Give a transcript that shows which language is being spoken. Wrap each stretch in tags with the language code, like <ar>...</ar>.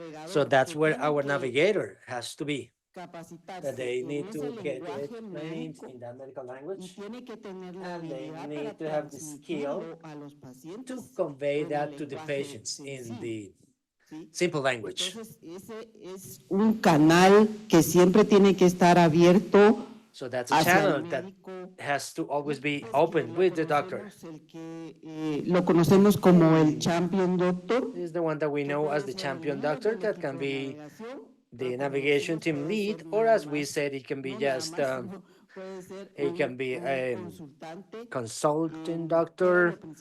<en>So that's where our navigator has to be. That they need to get trained in that medical language, and they need to have the skill to convey that to the patients in the simple language.</en> <es>Un canal que siempre tiene que estar abierto.</es> <en>So that's a channel that has to always be open with the doctor.</en> <es>Lo conocemos como el champion doctor.</es> <en>This is the one that we know as the champion doctor. That can be the navigation team lead, or as we said, it can be just it can be a consulting doctor.</en>